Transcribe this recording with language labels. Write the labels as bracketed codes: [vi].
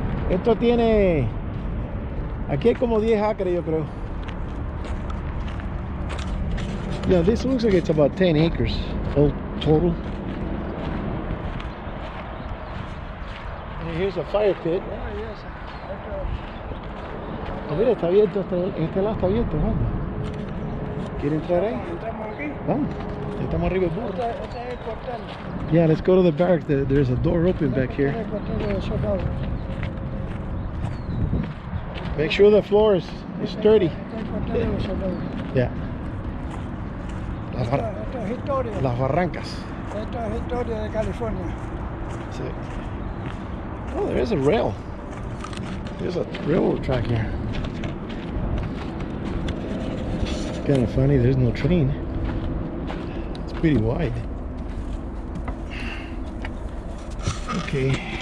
[es] Esto tiene, aquí hay como 10 acres, yo creo. [en] Yeah, this looks like it's about 10 acres all total. And here's a fire pit. Oh, yes. [es] Oh, mira, está abierto, este lado está abierto, ¿cuándo? ¿Quiere entrar ahí? Entramos aquí. Vamos, estamos arriba del burro. Este es el cuartel. [en] Yeah, let's go to the barracks. There's a door open back here. [es] Este es el cuartel de soldados. [en] Make sure the floor is sturdy. [es] Este es el cuartel de los soldados. [en] Yeah. [es] Esto es historia. Las barrancas. Esto es historia de California. [en] Sí. Oh, there is a rail. There's a railroad track here. It's kind of funny, there's no train. It's pretty wide. Okay.